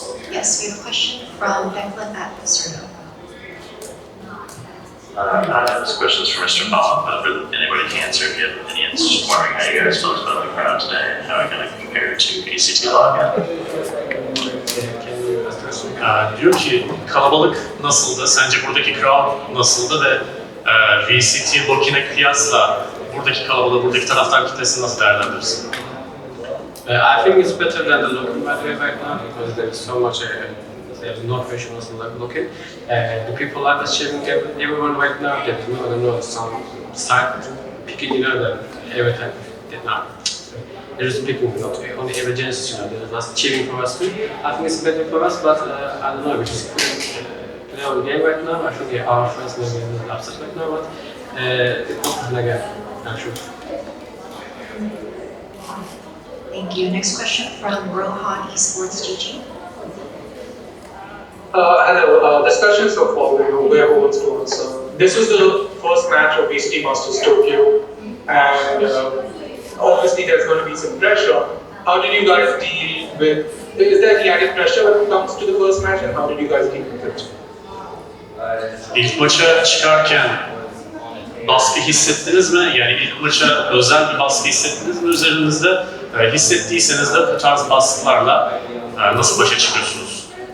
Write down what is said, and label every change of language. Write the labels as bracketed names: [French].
[English] Yes, we have a question from Declan at Cerno. This question is for Mr. Bob, but anybody can answer if you have opinions. Just wondering how you guys felt about the crowd today and how it kind of compared to ACT login. [Turkish] Diyor ki kalabalık nasıldı? Sence buradaki crowd nasıldı ve VCT Lokin'e kıyasla buradaki kalabalığı, buradaki taraftar kitlesini nasıl değerlendirirsin? [English] I think it's better than the Lokin by the way right now because there is so much there's no professionals in Lokin. The people are just cheering everyone right now. They don't know some side picking, you know, that every time now. They're just picking, not only every Genesis, you know, they're just cheering for us too. I think it's better for us, but I don't know, we just play our game right now. I think our friends may be a little upset right now, but it's not again, actually. Thank you. Next question from Rohan Esports GG. Hello, this question is for whoever wants to answer. This was the first match of VALORANT Masters Tokyo, and obviously there's going to be some pressure. How did you guys deal with, is there any added pressure when it comes to the first match, and how did you guys deal with it? [Turkish] İlk maça çıkarken baskı hissettiniz mi? Yani ilk maça özel bir baskı hissettiniz mi üzerinizde? Hissettiyseniz de bu tarz baskılarla nasıl başa çıkıyorsunuz?